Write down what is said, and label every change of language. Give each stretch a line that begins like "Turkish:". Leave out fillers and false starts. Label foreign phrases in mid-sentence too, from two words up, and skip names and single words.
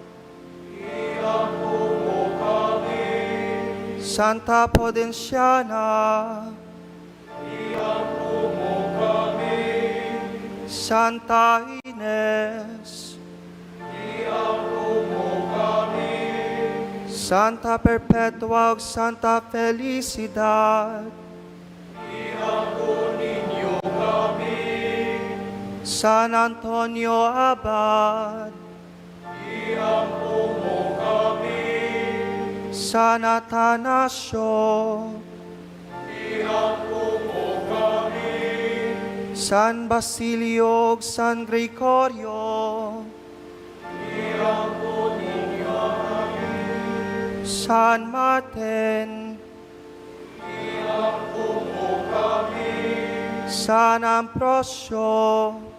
Cebuano: Santa Prudenciana. Santa Ines. Santa Perpetua ug Santa Felicidad. San Antonio Abad. San Atanasio. San Basilio ug San Gregorio. San Martin. San Ambrosio.